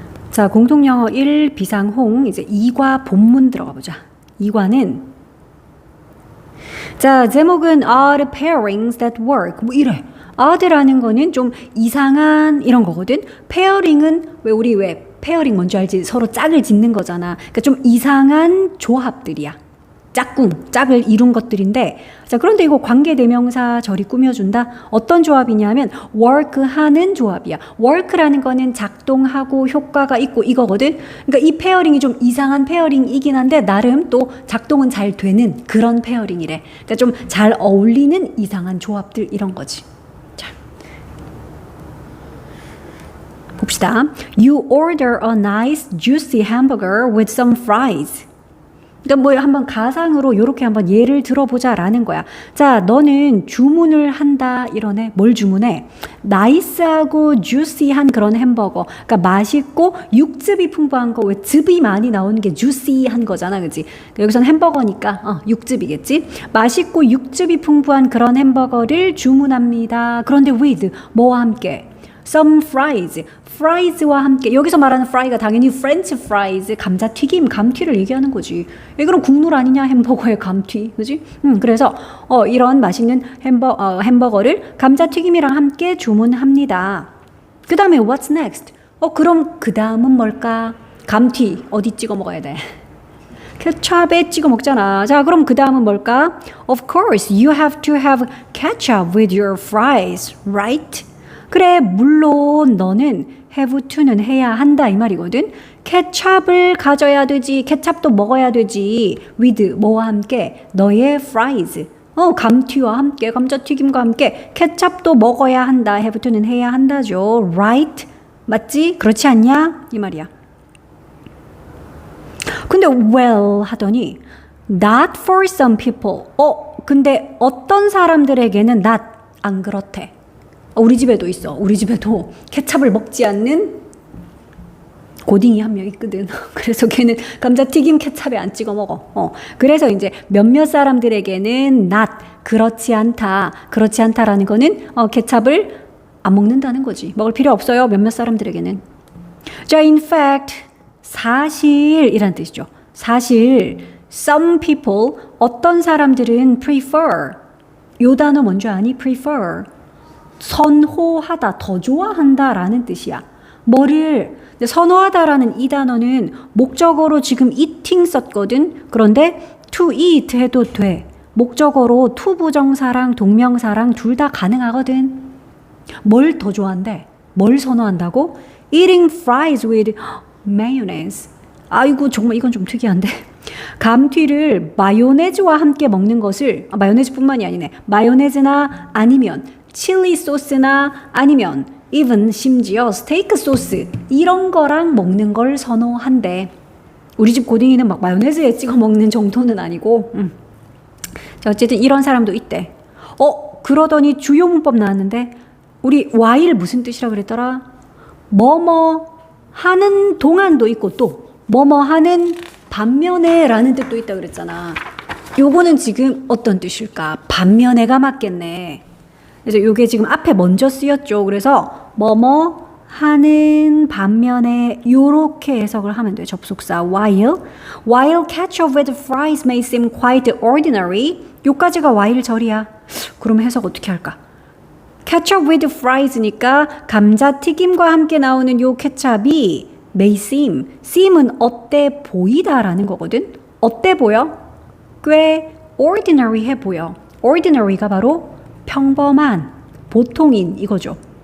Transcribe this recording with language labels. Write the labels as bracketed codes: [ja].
[ko] 자, 공통영어 1 비상홍 이제 2과 본문 들어가 보자. 2과는 자, 제목은 [en] Odd pairings that work. [ko] 뭐 이래. odd라는 거는 좀 이상한 이런 거거든. 페어링은 왜 페어링 뭔지 알지? 서로 짝을 짓는 거잖아. 그러니까 좀 이상한 조합들이야. 짝을 이룬 것들인데, 자, 그런데 이거 관계대명사 절이 꾸며준다? 어떤 조합이냐면, work 하는 조합이야. work라는 거는 작동하고 효과가 있고 이거거든? 그러니까 이 페어링이 좀 이상한 페어링이긴 한데, 나름 또 작동은 잘 되는 그런 페어링이래. 그러니까 좀 잘 어울리는 이상한 조합들, 이런 거지. 자. 봅시다. [en] You order a nice juicy hamburger with some fries. [ko] 그러니까 뭐 한번 가상으로 이렇게 한번 예를 들어보자라는 거야. 자, 너는 주문을 한다 이러네. 뭘 주문해? 나이스하고 주시한 그런 햄버거. 그러니까 맛있고 육즙이 풍부한 거. 왜 즙이 많이 나오는 게 주시한 거잖아, 그렇지? 여기서는 햄버거니까 육즙이겠지. 맛있고 육즙이 풍부한 그런 햄버거를 주문합니다. 그런데 with 뭐와 함께? [en] Some fries. [ko] fries와 함께 여기서 말하는 fry가 당연히 French fries 감자튀김 감튀를 얘기하는 거지. 이거는 국물 아니냐 햄버거의 감튀, 그지? 그래서 이런 맛있는 햄버거를 감자튀김이랑 함께 주문합니다. 그 다음에 [en] what's next? [ko] 그럼 그 다음은 뭘까? 감튀 어디 찍어 먹어야 돼? 케찹에 찍어 먹잖아. 자, 그럼 그 다음은 뭘까? [en] Of course, you have to have ketchup with your fries, right? [ko] 그래, 물론 너는 have to는 해야 한다 이 말이거든. 케찹을 가져야 되지. 케찹도 먹어야 되지. with 뭐와 함께? 너의 fries. 감튀와 함께, 감자튀김과 함께 케찹도 먹어야 한다. have to는 해야 한다죠. right? 맞지? 그렇지 않냐? 이 말이야. [en] 근데 well 하더니 not for some people. [ko] 근데 어떤 사람들에게는 not 안 그렇대. 우리 집에도 있어. 우리 집에도 케찹을 먹지 않는 고딩이 한 명 있거든. 그래서 걔는 감자튀김 케찹에 안 찍어 먹어. 그래서 이제 몇몇 사람들에게는 not 그렇지 않다. 그렇지 않다라는 거는 케찹을 안 먹는다는 거지. 먹을 필요 없어요. 몇몇 사람들에게는. 자, [en] in fact [ko] 사실이란 뜻이죠. 사실 [en] some people [ko] 어떤 사람들은 prefer 요 단어 뭔지 아니? prefer 선호하다, 더 좋아한다라는 뜻이야. 뭐를 선호하다라는 이 단어는 목적어로 지금 eating 썼거든. 그런데 to eat 해도 돼. 목적어로 to 부정사랑 동명사랑 둘 다 가능하거든. 뭘 더 좋아한대? 뭘 선호한다고? [en] Eating fries with mayonnaise. [ko] 아이고 정말 이건 좀 특이한데. 감튀를 마요네즈와 함께 먹는 것을 마요네즈뿐만이 아니네. 마요네즈나 아니면 칠리 소스나 아니면 even 심지어 스테이크 소스 이런 거랑 먹는 걸 선호한대. 우리 집 고딩이는 막 마요네즈에 찍어 먹는 정도는 아니고. 자, 어쨌든 이런 사람도 있대. 그러더니 주요 문법 나왔는데 우리 while 무슨 뜻이라 그랬더라? 뭐뭐 하는 동안도 있고 또 뭐뭐 하는 반면에 라는 뜻도 있다 그랬잖아. 요거는 지금 어떤 뜻일까? 반면에가 맞겠네. 그래서 요게 지금 앞에 먼저 쓰였죠. 그래서 뭐뭐 하는 반면에 요렇게 해석을 하면 돼. [en] 접속사 while ketchup with fries may seem quite ordinary. [ko] 요까지가 while 절이야. 그럼 해석 어떻게 할까? [en] ketchup with fries [ko] 니까 감자튀김과 함께 나오는 요 케찹이 [en] may seem [ko] 은 어때 보이다라는 거거든. 어때 보여? 꽤 ordinary해 보여. ordinary가 바로 평범한, 보통인 이거죠.